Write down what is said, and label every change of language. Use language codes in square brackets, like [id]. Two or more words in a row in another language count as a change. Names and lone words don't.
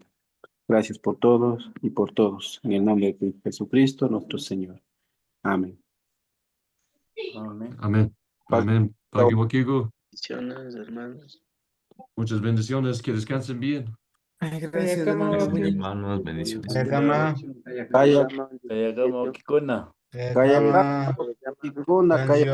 [es] Gracias por todos y por todos. En el nombre de Jesucristo, nuestro Señor. Amén. Amén. Amén. Amén. [qu] Pagi Wakigo. [es] Bendiciones, hermanos. Muchas bendiciones. Que descansen bien. Ay, gracias, hermano Gracias, William. hermanos. Bendiciones. [qu] Kayakama, Kaya, Kaya kama kikuna. kaya, kayakama, kaya, Rancho.